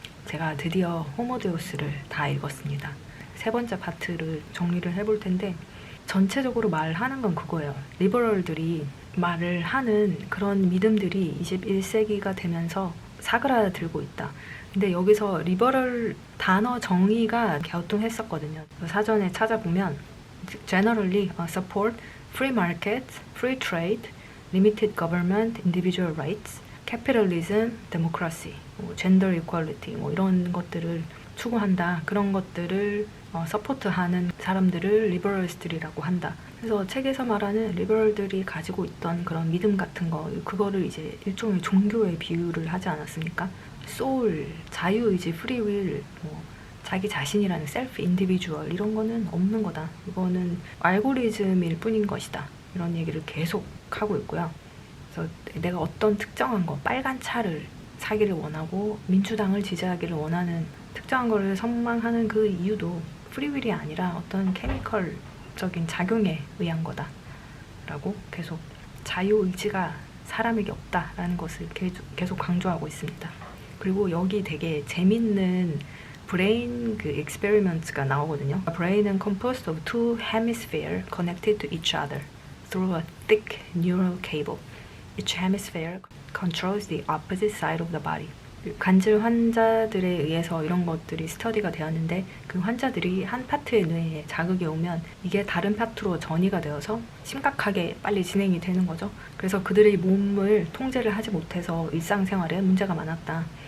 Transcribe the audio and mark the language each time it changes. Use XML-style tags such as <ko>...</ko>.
<ko>제가 드디어 호모데우스를 다 읽었습니다. 세 번째 파트를 정리를 해볼 텐데 전체적으로 말하는 건 그거예요. 리버럴들이 말을 하는 그런 믿음들이 21세기가 되면서 사그라들고 있다. 근데 여기서 리버럴 단어 정의가 갸우뚱했었거든요.</ko> <en>사전에 찾아보면 generally support free market, free trade, limited government, individual rights, capitalism, democracy, gender equality</en> <ko>이런 것들을 추구한다. 그런 것들을 서포트하는 사람들을 리버럴스들이라고 한다. 그래서 책에서 말하는 리버럴들이 가지고 있던 그런 믿음 같은 거, 그거를 이제 일종의 종교에 비유를 하지 않았습니까? 소울, 자유의지, 프리윌, 자기 자신이라는 셀프 인디비주얼 이런 거는 없는 거다. 이거는 알고리즘일 뿐인 것이다. 이런 얘기를 계속 하고 있고요. 그래서 내가 어떤 특정한 거, 빨간 차를 사기를 원하고 민주당을 지지하기를 원하는 특정한 거를 선망하는 그 이유도 프리윌이 아니라 어떤 케미컬적인 작용에 의한 거다. 라고 계속 자유의지가 사람에게 없다라는 것을 계속 강조하고 있습니다. 그리고 여기 되게 재밌는 브레인 experiments 나오거든요.</ko> <en>Brain은 composed of two hemispheres connected to each other through a thick neural cable. Each hemisphere controls the opposite side of the body.</en> <ko>간질 환자들에 의해서 이런 것들이 스터디가 되었는데 그 환자들이 한 파트의 뇌에 자극이 오면 이게 다른 파트로 전이가 되어서 심각하게 빨리 진행이 되는 거죠. 그래서 그들의 몸을 통제를 하지 못해서 일상생활에 문제가 많았다.</ko>